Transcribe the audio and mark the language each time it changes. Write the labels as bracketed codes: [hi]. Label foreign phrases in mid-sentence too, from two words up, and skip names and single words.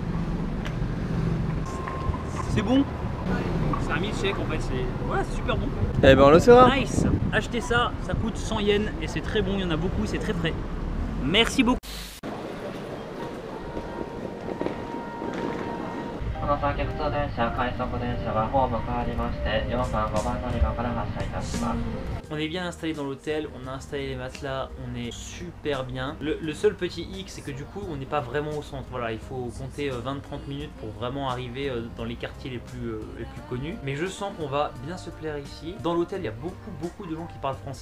[fr] C'est bon. C'est un milkshake en fait, c'est super bon. Eh ben on le saura. Nice. Achetez ça, ça coûte 100 yens et c'est très bon, il y en a beaucoup, c'est très frais. Merci beaucoup. On va faire un café. [ja] 速電車、快速電車はホーム変わりまして、4番、5番乗り場から発車いたします。 [fr] On est bien installé dans l'hôtel, on a installé les matelas, on est super bien. Le seul petit hic, c'est que du coup, on n'est pas vraiment au centre. Voilà, il faut compter 20-30 minutes pour vraiment arriver dans les quartiers les plus connus. Mais je sens qu'on va bien se plaire ici. Dans l'hôtel, il y a beaucoup de gens qui parlent français.